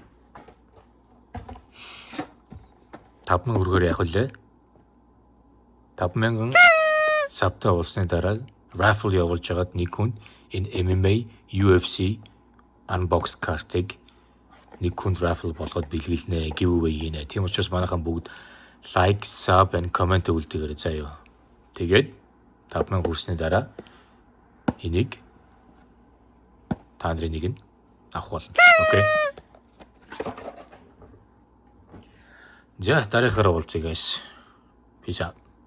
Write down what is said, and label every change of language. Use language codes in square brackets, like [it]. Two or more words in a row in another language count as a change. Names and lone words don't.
[mn] 5000 төгрөгөөр яг үлээ. 5000 сабта болсны дараа raffle явуулж байгаад нэг хүн энэ MMA, UFC unboxed картыг нэг хүн raffle болгоод бэлгэлнэ, giveaway хийнэ. Тийм учраас манайхан бүгд [en] like, sub and comment [mn] үлдээгээрэй заяа. Тэгээд 5000 хүрсний дараа энийг та нарын нэг нь авах болно. Окей. За дараагаараа уулзъя guys. [en] Peace out.